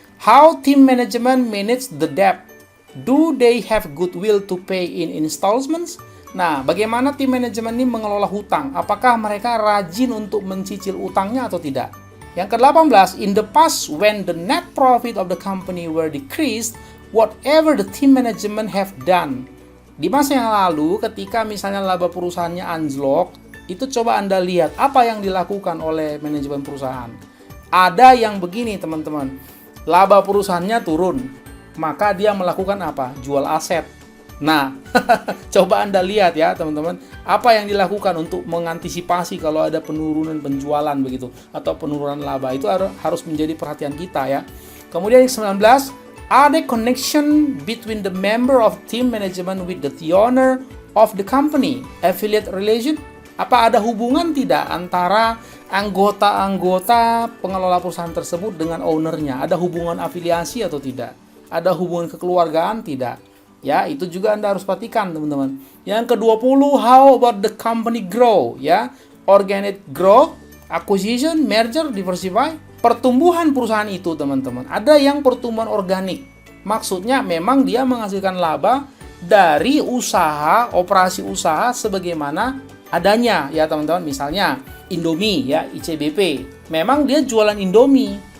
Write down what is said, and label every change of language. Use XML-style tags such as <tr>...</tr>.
<en>How team management manage the debt? Do they have goodwill to pay in installments?</en> <id>Nah, bagaimana tim manajemen ini mengelola hutang? Apakah mereka rajin untuk mencicil utangnya atau tidak? Yang ke-18,</id> <en>in the past when the net profit of the company were decreased, whatever the team management have done.</en> <id>Di masa yang lalu, ketika misalnya laba perusahaannya anjlok, itu coba Anda lihat apa yang dilakukan oleh manajemen perusahaan. Ada yang begini, teman-teman. Laba perusahaannya turun, maka dia melakukan apa? Jual aset. Nah, coba Anda lihat ya teman-teman, apa yang dilakukan untuk mengantisipasi kalau ada penurunan penjualan begitu, atau penurunan laba, itu harus menjadi perhatian kita ya. Kemudian yang 19,</id> <en>are there connection between the member of team management with the owner of the company? Affiliate relation?</en> <id>Apa ada hubungan tidak antara anggota-anggota pengelola perusahaan tersebut dengan ownernya? Ada hubungan afiliasi atau tidak? Ada hubungan kekeluargaan tidak? Ya, itu juga Anda harus perhatikan, teman-teman. Yang ke-20,</id> <en>how about the company grow? Ya, organic growth, acquisition, merger, diversify.</en> <id>Pertumbuhan perusahaan itu, teman-teman, ada yang pertumbuhan organik. Maksudnya memang dia menghasilkan laba dari usaha, operasi usaha sebagaimana adanya, ya teman-teman. Misalnya Indomie, ya, ICBP. Memang dia jualan Indomie.</id>